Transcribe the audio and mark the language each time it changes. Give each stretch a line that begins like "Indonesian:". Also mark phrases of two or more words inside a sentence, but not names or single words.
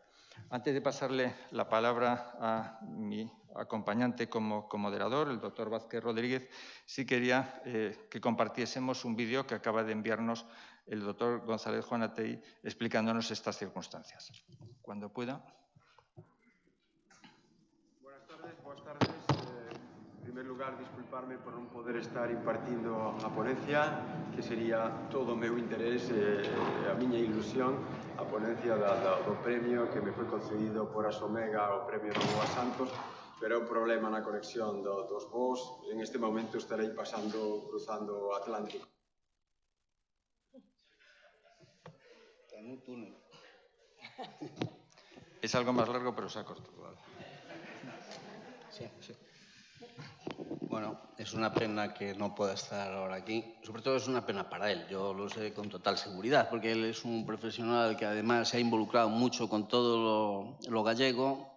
Spanish: Antes de pasarle la palabra a mi acompañante como moderador, el doctor Vázquez Rodríguez, sí quería que compartiésemos un vídeo que acaba de enviarnos el doctor González Juanatey explicándonos estas circunstancias. Cuando pueda. Buenas tardes.
Galician: En primer lugar, disculparme por non poder estar impartindo a ponencia, que sería todo o meu interés a miña ilusión, a ponencia do premio que me foi concedido por Asomega, o premio Novoa Santos, pero é un problema na conexión dos voos. En este momento estarei cruzando o Atlántico.
Spanish: En un túnel. Es algo más largo, pero se ha cortado. Sí, sí. Bueno, es una pena que no pueda estar ahora aquí. Sobre todo es una pena para él, yo lo sé con total seguridad, porque él es un profesional que además se ha involucrado mucho con todo lo gallego.